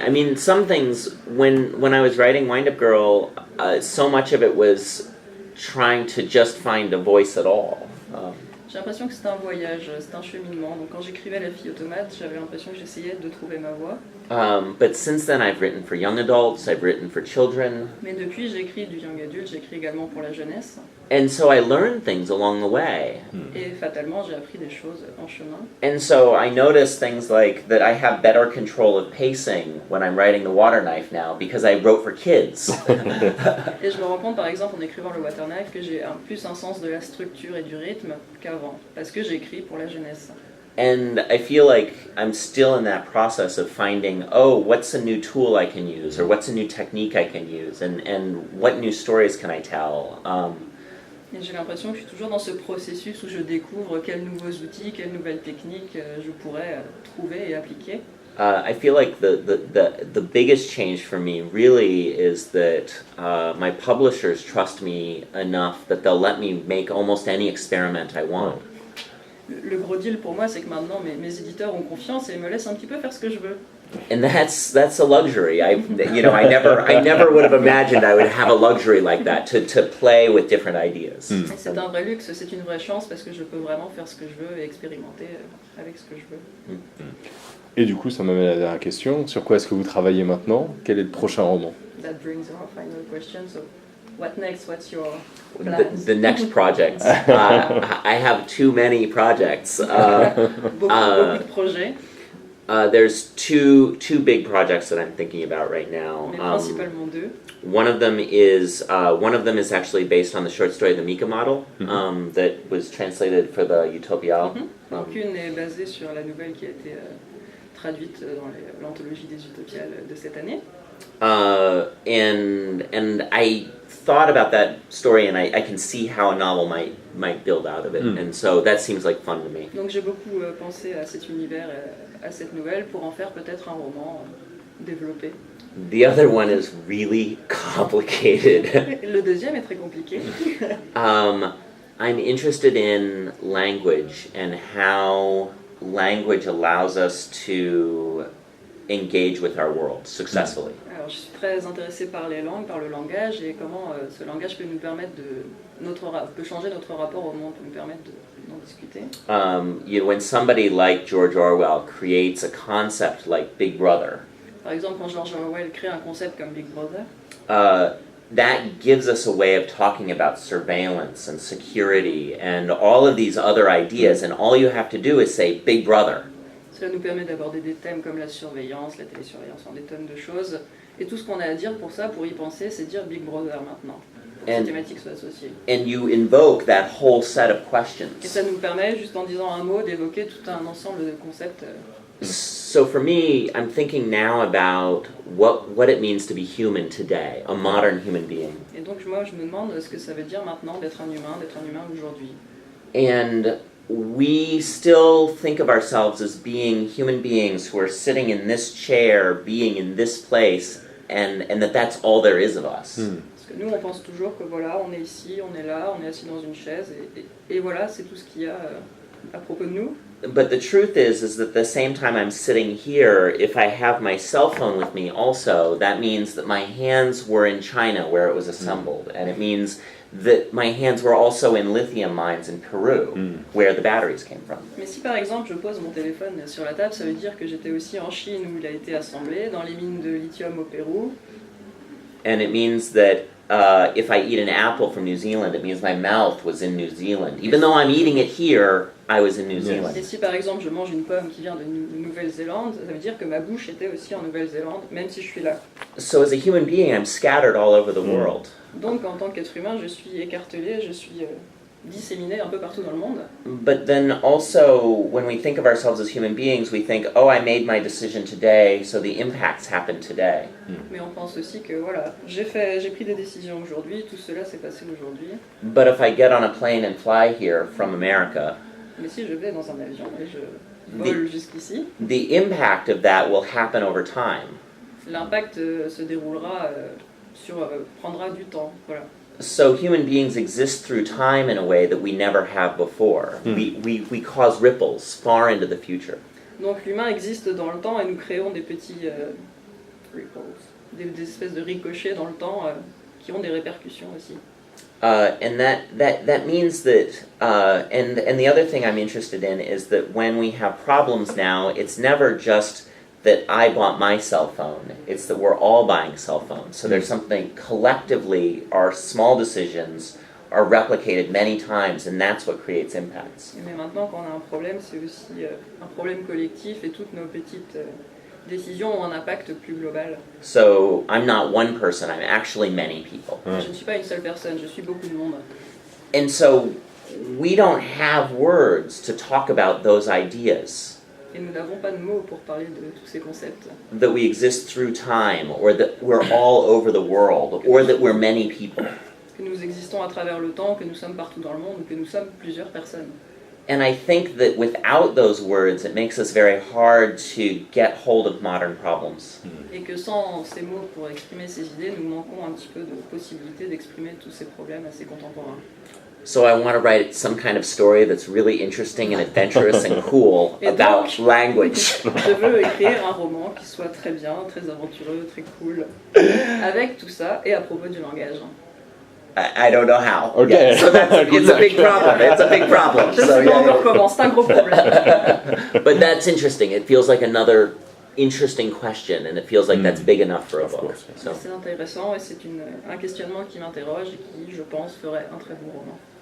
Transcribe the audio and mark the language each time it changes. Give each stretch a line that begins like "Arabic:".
English: I mean, some things when I was writing Wind Up Girl, so much of it was trying to just find a voice at all.
French: J'ai l'impression que c'est un voyage, c'est un cheminement. Donc quand j'écrivais La fille automate, j'avais l'impression que j'essayais de trouver ma voie.
English: But since then, I've written for young adults, I've written for children.
French: Mais depuis, j'écris du young adult, j'écris également pour la jeunesse.
English: And so I learned things along the way.
French: Et fatalement, j'ai appris des choses en chemin.
English: And so I noticed things like that I have better control of pacing when I'm writing The Water Knife now because I wrote for kids.
French: Et je me rends compte, par exemple, en écrivant Le Water Knife, que j'ai plus un sens de la structure et du rythme qu'avant, parce que j'écris pour la jeunesse.
English: And I feel like I'm still in that process of finding, what's a new tool I can use, or what's a new technique I can use, and what new stories can I tell?
French: Et j'ai l'impression que je suis toujours dans ce processus où je découvre quels nouveaux outils, quelles nouvelles techniques je pourrais trouver et appliquer.
English: I feel like the biggest change for me really is that my publishers trust me enough that they'll let me make almost any experiment I want.
French: Le gros deal pour moi, c'est que maintenant mes éditeurs ont confiance et me laissent un petit peu faire ce que je veux.
English: And that's a luxury. I never would have imagined I would have a luxury like that to play with different ideas.
French: Et c'est un vrai luxe, c'est une vraie chance parce que je peux vraiment faire ce que je veux et expérimenter avec ce que je veux. Et du coup, ça m'amène à la dernière question. Sur quoi est-ce que vous travaillez maintenant ? Quel est le prochain roman ?
English: That brings our final question. So, what next? What's your plans? The next projects. I have too many projects.
French: Beaucoup de projets.
English: There's two big projects that I'm thinking about right now.
French: Mais principalement deux.
English: One of them is actually based on the short story The Mika Model that was translated for the Utopiales.
French: Donc une est basée sur la nouvelle qui a été traduite dans l'anthologie des Utopiales de cette année.
English: And I thought about that story, and I can see how a novel might build out of it, and so that seems like fun to me.
French: Donc j'ai beaucoup pensé à cet univers, à cette nouvelle, pour en faire peut-être un roman développé.
English: The other one is really complicated.
French: Le deuxième est très compliqué.
English: I'm interested in language and how language allows us to engage with our world successfully.
French: Alors, je suis très intéressée par les langues, par le langage, et comment ce langage peut nous permettre peut changer notre rapport au monde, peut nous permettre d'en discuter.
English: When somebody like George Orwell creates a concept like Big Brother.
French: Par exemple, quand George Orwell crée un concept comme Big Brother,
English: that gives us a way of talking about surveillance and security and all of these other ideas, and all you have to do is say Big Brother.
French: cela nous permet d'aborder des thèmes comme la surveillance, la télésurveillance, enfin, des tonnes de choses. Et tout ce qu'on a à dire pour ça, pour y penser, c'est dire Big Brother maintenant, pour que ces thématiques soient associées.
English: And you invoke that whole set of questions.
French: Et ça nous permet, juste en disant un mot, d'évoquer tout un ensemble de concepts.
English: So for me, I'm thinking now about what it means to be human today, a modern human being.
French: Et donc moi, je me demande ce que ça veut dire maintenant d'être un humain aujourd'hui.
English: And we still think of ourselves as being human beings who are sitting in this chair, being in this place, and that's all there is of us.
French: Parce que nous, on pense toujours que voilà, on est ici, on est là, on est assis dans une chaise, et voilà, c'est tout ce qu'il y a à propos de nous.
English: But the truth is that the same time I'm sitting here, if I have my cell phone with me also, that means that my hands were in China where it was assembled. And it means that my hands were also in lithium mines in Peru, where the batteries came from.
French: Mais si par exemple je pose mon téléphone sur la table, ça veut dire que j'étais aussi en Chine où il a été assemblé, dans les mines de lithium au Pérou.
English: And it means that if I eat an apple from New Zealand, it means my mouth was in New Zealand. Even though I'm eating it here, I was in New Zealand.
French: Et si par exemple je mange une pomme qui vient de Nouvelle-Zélande, ça veut dire que ma bouche était aussi en Nouvelle-Zélande, même si je suis là.
English: So as a human being, I'm scattered all over the world.
French: Donc en tant qu'être humain, je suis écartelé, je suis disséminé un peu partout dans le monde.
English: But then also, when we think of ourselves as human beings, we think, oh, I made my decision today, so the impacts happen today.
French: Mais on pense aussi que voilà, j'ai pris des décisions aujourd'hui, tout cela s'est passé aujourd'hui.
English: But if I get on a plane and fly here from America,
French: Mais si je vais dans un avion et je vole jusqu'ici,
English: the impact of that will happen over time.
French: l'impact se déroulera prendra du temps, voilà.
English: So human beings exist through time in a way that we never have before. We cause ripples far into the future.
French: Donc l'humain existe dans le temps et nous créons des petits ripples, des espèces de ricochets dans le temps qui ont des répercussions aussi.
English: And that means that, and the other thing I'm interested in is that when we have problems now, it's never just that I bought my cell phone, it's that we're all buying cell phones. So there's something collectively, our small decisions are replicated many times, and that's what creates impacts.
French: Mais maintenant quand on a un problème, c'est aussi un problème collectif et toutes nos petites décisions ont un impact plus global.
English: So I'm not one person, I'm actually many people.
French: Je ne suis pas une seule personne, je suis beaucoup de monde.
English: And so we don't have words to talk about those ideas.
French: Et nous n'avons pas de mots pour parler de tous ces concepts.
English: That we exist through time, or that we're all over the world, or that we're many people.
French: Que nous existons à travers le temps, que nous sommes partout dans le monde, ou que nous sommes plusieurs personnes.
English: And I think that without those words, it makes us very hard to get hold of modern problems.
French: Et que sans ces mots pour exprimer ces idées, nous manquons un petit peu de possibilité d'exprimer tous ces problèmes assez contemporains.
English: So I want to write some kind of story that's really interesting and adventurous and cool
French: Et
English: about
French: donc,
English: language.
French: Je veux écrire un roman qui soit très bien, très aventureux, très cool, avec tout ça et à propos du langage.
English: I don't know how. Okay. Yeah, so it's a big problem. It's a big problem.
French: Je ne
English: So,
French: sais pas encore comment, c'est un gros problème.
English: But that's interesting. It feels like another interesting question, and it feels like that's big enough for a Of book. course. So.
French: C'est intéressant et c'est un questionnement qui m'interroge et qui, je pense, ferait un très bon roman.